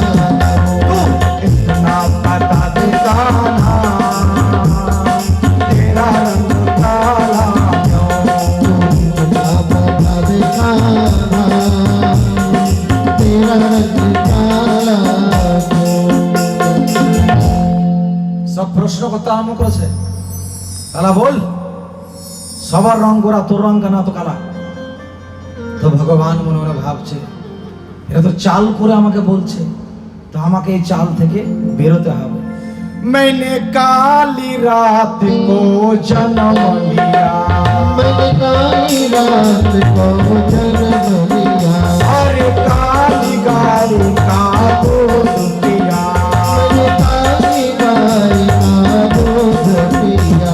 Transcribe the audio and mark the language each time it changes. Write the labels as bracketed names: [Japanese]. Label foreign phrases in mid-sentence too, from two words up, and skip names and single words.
[Hindi] तू इतना बता दे कान्हा, तेरा रंग काला क्यों? इतना बता दे कान्हा, तेरा रंग काला क्यों? [Bangla] সব প্রশ্ন করতে আরম্ভ করেছে। কালা বল, সবার রং গোরা, তোর রং কেন এত কালা? তো ভগবান মনে মনে ভাবছে, এটা তো চাল করে আমাকে বলছে, তো আমাকে এই চাল থেকে বেরোতে হবে। [Hindi] मैंने काली रात को जन्म लिया, मैंने काली रात को जन्म लिया, अरे काली गाय का दूध पिया, मैंने काली गाय का दूध पिया,